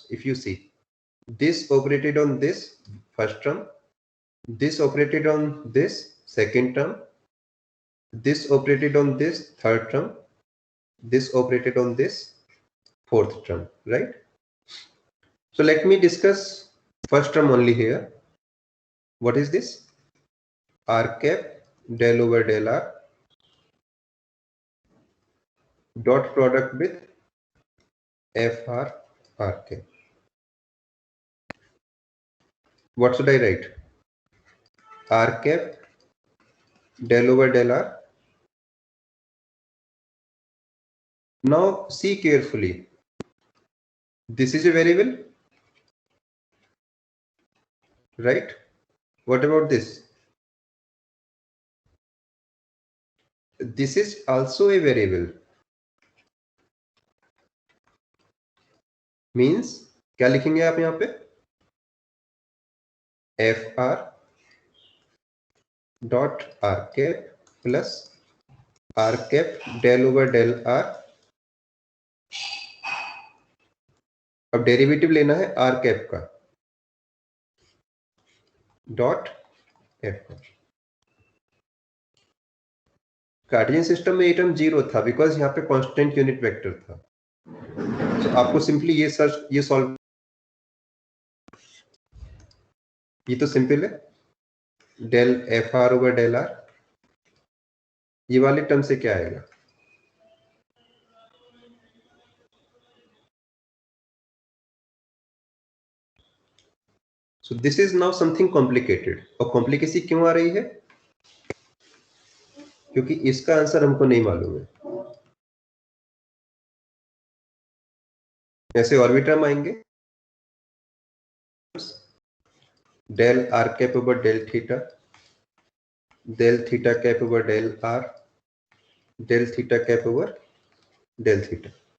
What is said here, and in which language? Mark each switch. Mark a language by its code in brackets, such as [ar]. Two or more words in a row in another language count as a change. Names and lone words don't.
[en] If you see, this operated on this first term, this operated on this second term, this operated on this third term, this operated on this fourth term, right? So let me discuss first term only here. What is this? R cap del over del r dot product with fr r cap. What should I write? R cap del over del r. Now see carefully. This is a variable, right? What about this? This is also a variable. [hi] Means क्या लिखेंगे आप यहाँ पे? [en] fr dot r cap plus r cap del over del r. [hi] अब डेरिवेटिव लेना है [en] r cap [hi] का डॉट f. [en] Cartesian system [hi] में ये टर्म 0 था बिकॉज यहाँ पे [en] constant unit vector [hi] था. तो आपको सिंपली ये सॉल्व, ये तो सिंपल है. [en] del f r over del r, [hi] ये वाले टर्म से क्या आएगा? [en] so this is now something complicated. [hi] और कॉम्प्लिकेसी क्यों आ रही है? क्योंकि इसका आंसर हमको नहीं मालूम है. ऐसे और भी टर्म आएंगे, [en] del r cap over del theta cap over del r, del theta cap over del theta.